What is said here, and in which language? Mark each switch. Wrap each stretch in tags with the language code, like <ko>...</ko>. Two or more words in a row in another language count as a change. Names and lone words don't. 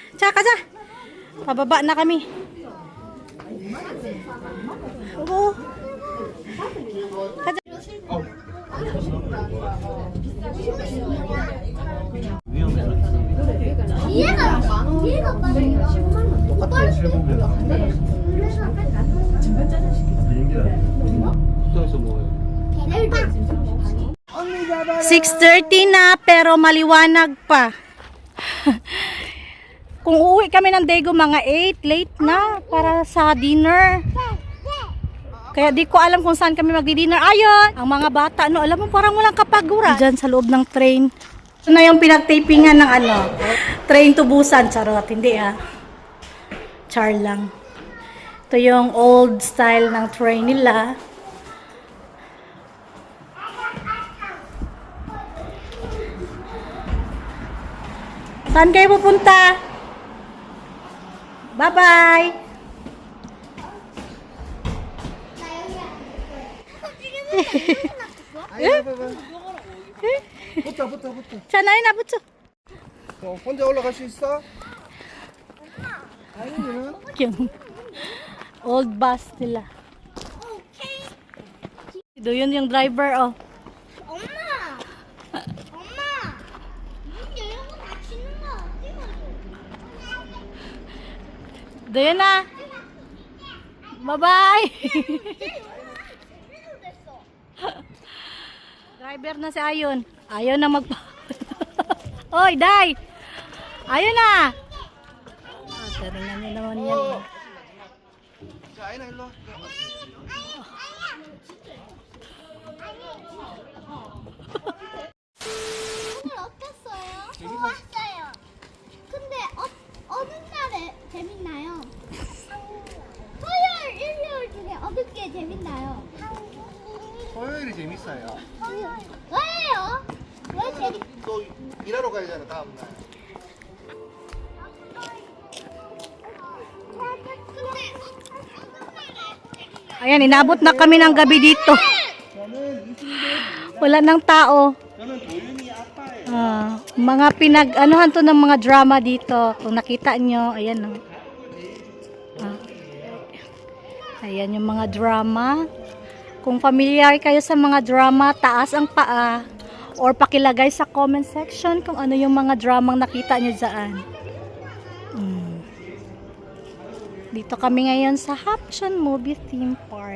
<tl>kaja. Pababa na kami. Oo. Kaja.</tl> <ko>얘가 빠르게 10만 원. 똑같아, 실버면. 식당에서 먹어요.</ko> <tl>6:30 na pero maliwanag pa. Kung uuwi kami ng Daegu mga 8, late na para sa dinner. Kaya di ko alam kung saan kami magdi-dinner. Ayun! Ang mga bata, no, alam mo parang walang kapagura. Diyan sa loob ng train. Ito na yung pinagtapingan ng Train to Busan. Charot, hindi Char lang. Ito yung</tl> <en>old style</en> <tl>ng train nila. Saan kayo pupunta? Bye-bye!</tl> <ko>붙어. 자, 나연아 붙여. 혼자 올라갈 수 있어? 아니면?</ko> <tl>Yung</tl> <en>old bus</en> <tl>nila. Doon yung driver, oh.</tl> <ko>엄마! 엄마! 문 열고 닫히는 거 찍어줘.</ko> <tl>Doon na. Bye-bye! Driver na si Ayon. Ayaw na magpa... Oy, Day! Ayaw na! Taringan niyo naman yan.</tl> <ko>자, 아이나 일로 와. 오늘 어땠어요? 좋았어요. 근데 어느 날에 재밌나요? 토요일, 일요일 중에 어느 게 재밌나요? 토요일이 재밌어요. 왜요? 왜 재밌? 또 일하러 가야잖아, 다음날.</ko> <tl>Ayan, inabot na kami ng gabi dito. Wala nang tao. Mga pinag-anuhan to ng mga drama dito. Kung nakita nyo, ayan o. Ayan yung mga drama. Kung familiar kayo sa mga drama, taas ang paa. Or pakilagay sa</tl> <en>comment section</en> <tl>kung ano yung mga dramang nakita nyo dyan. Dito kami ngayon sa Hapcheon Movie Theme Park.</tl>